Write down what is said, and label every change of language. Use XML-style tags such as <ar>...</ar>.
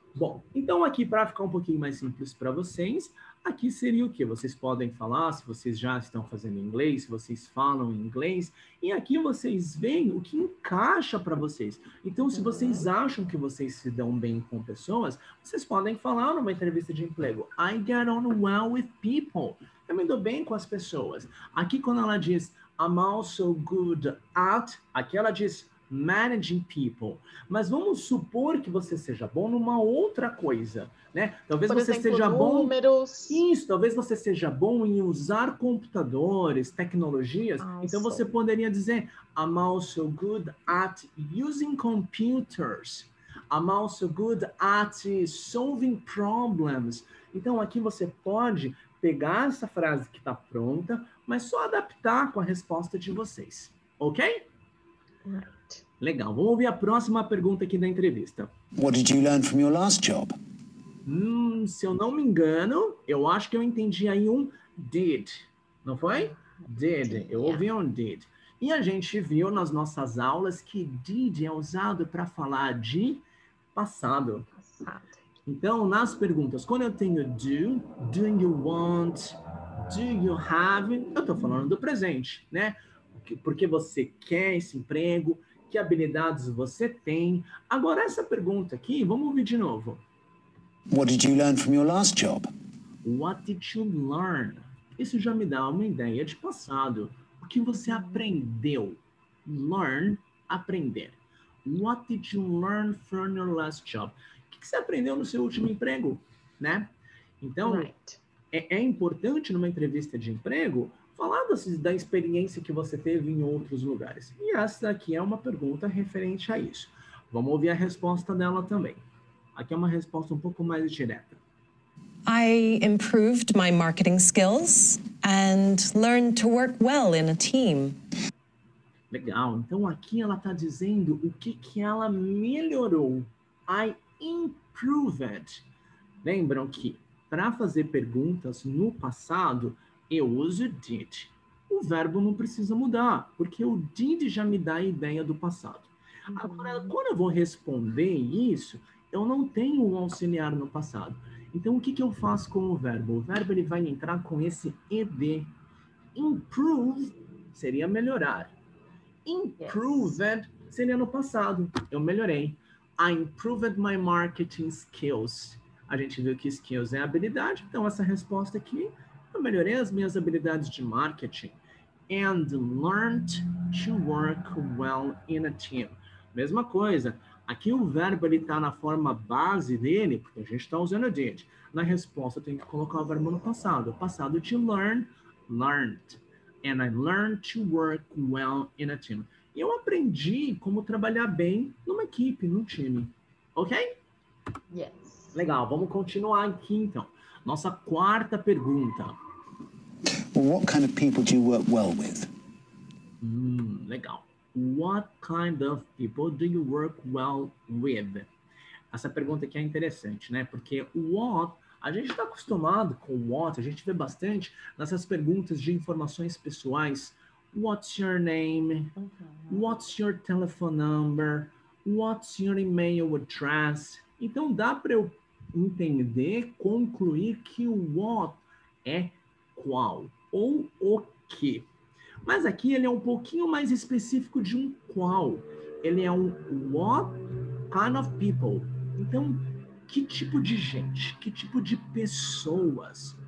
<pt>Bom, então aqui para ficar um pouquinho mais simples para vocês, aqui seria o quê? Vocês podem falar se vocês já estão fazendo inglês, se vocês falam inglês, e aqui vocês veem o que encaixa para vocês. Então, se vocês acham que vocês se dão bem com pessoas, vocês podem falar numa entrevista de emprego.</pt> <en>I get on well with people.</en> <pt>Eu me dou bem com as pessoas. Aqui, quando ela diz</pt> <en>I'm also good at,</en> <pt>aqui ela diz</pt> <en>managing people.</en> <pt>Mas vamos supor que você seja bom numa outra coisa, né? Talvez por você exemplo, seja números. bom... Isso, talvez você seja bom em usar computadores, tecnologias. Então você poderia dizer</pt> <en>I'm also good at using computers. I'm also good at solving problems.</en> <pt>Então aqui você pode pegar essa frase que está pronta, mas só adaptar com a resposta de vocês.</pt> <en>Ok? Right.</en> <pt>Legal. Vamos ouvir a próxima pergunta aqui da entrevista.</pt> <en>What did you learn from your last job?</en> <pt>Se eu não me engano, eu acho que eu entendi aí um did. Não foi? Did. Eu ouvi um did. E a gente viu nas nossas aulas que did é usado para falar de passado. Então, nas perguntas, quando eu tenho</pt> <en>do you want, do you have,</en> <pt>eu estou falando do presente, né? Porque você quer esse emprego, que habilidades você tem. Agora, essa pergunta aqui, vamos ouvir de novo.</pt> <en>What did you learn from your last job? What did you learn?</en> <pt>Isso já me dá uma ideia de passado. O que você aprendeu? Learn, aprender. What did you learn from your last job? O que você aprendeu no seu último emprego, né? Então, é importante numa entrevista de emprego falar da experiência que você teve em outros lugares. E essa aqui é uma pergunta referente a isso. Vamos ouvir a resposta dela também. Aqui é uma resposta um pouco mais direta.</pt> <en>I improved my marketing skills and learned to work well in a team.</en> <pt>Legal. Então, aqui ela está dizendo o que ela melhorou.</pt> <en>I improved.</en> <pt>Lembram que para fazer perguntas no passado, eu uso did. O verbo não precisa mudar, porque o did já me dá a ideia do passado. Agora, quando eu vou responder isso, eu não tenho um auxiliar no passado. Então, o que eu faço com o verbo? O verbo ele vai entrar com esse ed. Improve seria melhorar. Improved seria no passado. Eu melhorei.</pt> <en>I improved my marketing skills.</en> <pt>A gente viu que skills é habilidade, então essa resposta aqui, eu melhorei as minhas habilidades de marketing.</pt> <en>And learned to work well in a team.</en> <pt>Mesma coisa. Aqui o verbo ele está na forma base dele, porque a gente está usando did. Na resposta tem que colocar o verbo no passado. O passado de learn, learned.</pt> <en>And I learned to work well in a team.</en> <pt>E eu aprendi como trabalhar bem numa equipe, num time. Ok?</pt> <en>Yes.</en> <pt>Legal, vamos continuar aqui então. Nossa quarta pergunta.</pt> <en>Well, what kind of people do you work well with?</en> <pt>Legal.</pt> <en>What kind of people do you work well with?</en> <pt>Essa pergunta aqui é interessante, né? Porque what, a gente está acostumado com what, a gente vê bastante nessas perguntas de informações pessoais.</pt> <en>What's your name? What's your telephone number? What's your email address?</en> <pt>Então dá para eu entender, concluir que o what é qual ou o que. Mas aqui ele é um pouquinho mais específico de um qual. Ele é um</pt> <en>what kind of people.</en> <pt>Então, que tipo de gente? Que tipo de pessoas?</pt>